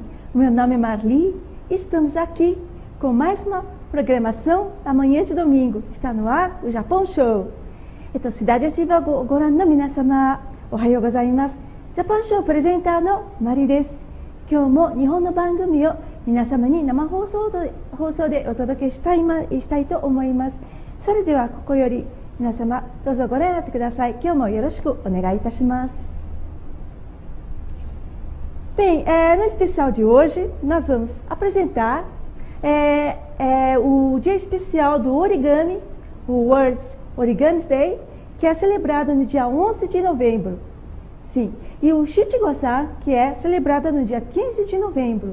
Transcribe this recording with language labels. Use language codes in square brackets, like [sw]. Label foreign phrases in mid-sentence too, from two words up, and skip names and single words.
[pt] Meu nome é Marli e estamos aqui com mais uma programação da manhã de domingo. Está no ar o Japão Show. Então, Cidade Ativa [ja] ご覧の皆様、おはようございます. Japão Show プレゼンターのマリです。今日も日本の番組を皆様に生放送でお届けしたいと思います。それではここより皆様どうぞご覧になってください。今日もよろしくお願いいたします。 [pt] Bem, no especial de hoje nós vamos apresentar o dia especial do origami, o World Origami Day, que é celebrado no dia 11 de novembro. Sim, e o Shichigo-san, que é celebrado no dia 15 de novembro.